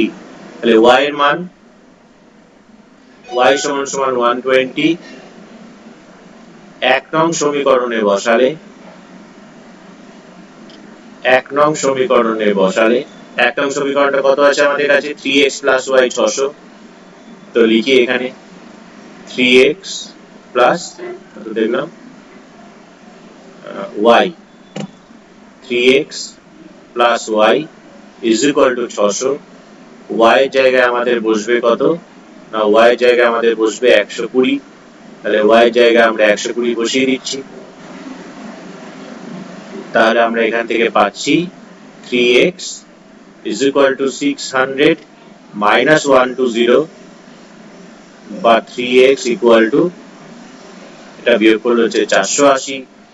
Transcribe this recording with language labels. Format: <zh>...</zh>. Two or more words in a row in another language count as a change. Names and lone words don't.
<bn>তাহলে y এর মান y = 120 1 নং সমীকরণে বসালে, 1 নং সমীকরণে বসালে 1 নং সমীকরণটা কত আছে আমাদের কাছে? 3x + y 600। তো লিখি এখানে 3x প্লাস কত দেখলাম y, 3x + y = 600। y এর জায়গায় আমাদের বসবে কত না, y এর জায়গায় আমাদের বসবে 120। তাহলে y এর জায়গায় আমরা 120 বসিয়ে দিচ্ছি। তাহলে আমরা এখান থেকে পাচ্ছি 3x = 600 - 120, বা 3x এটা বিয়োগ করলে হচ্ছে 480।</bn>